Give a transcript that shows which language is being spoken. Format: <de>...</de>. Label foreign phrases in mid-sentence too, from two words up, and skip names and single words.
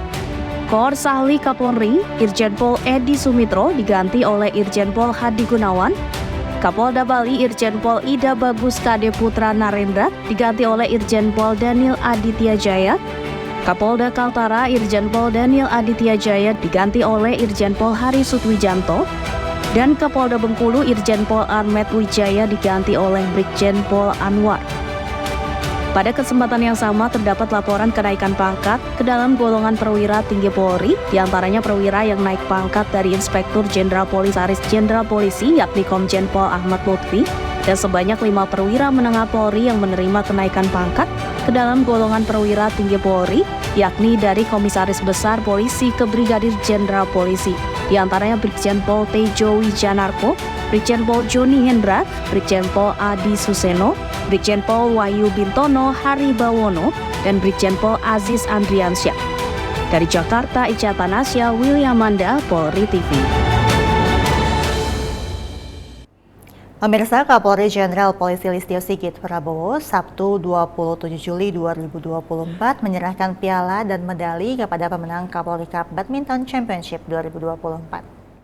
<id>Kor Sahli Kapolri Irjen Pol Edi Sumitro diganti oleh Irjen Pol Hadi Gunawan. Kapolda Bali Irjen Pol Ida Bagus Kade Putra Narendra diganti oleh Irjen Pol Daniel Aditya Jaya. Kapolda Kaltara Irjen Pol Daniel Aditya Jaya diganti oleh Irjen Pol Hari Sutwijanto. Dan Kapolda Bengkulu Irjen Pol Ahmed Wijaya diganti oleh Brigjen Pol Anwar. Pada kesempatan yang sama terdapat laporan kenaikan pangkat ke dalam golongan perwira tinggi Polri, diantaranya perwira yang naik pangkat dari Inspektur Jenderal Komisaris Jenderal Polisi yakni Komjen Pol Ahmad Lutfi, dan sebanyak 5 perwira menengah Polri yang menerima kenaikan pangkat ke dalam golongan perwira tinggi Polri, yakni dari Komisaris Besar Polisi ke Brigadir Jenderal Polisi, diantaranya Brigjen Pol Tejo Wijanarko, Brigjen Pol Joni Hendra, Brigjen Pol Adi Suseno, Brigjen Pol Wahyu Bintono Haribawono, dan Brigjen Pol Aziz Andriansyah. Dari Jakarta, Ica Tanasya, William Manda, Polri TV. Pemirsa, Kapolri Jenderal Polisi Listio Sigit Prabowo Sabtu 27 Juli 2024 menyerahkan piala dan medali kepada pemenang Kapolri Cup Badminton Championship 2024.</id>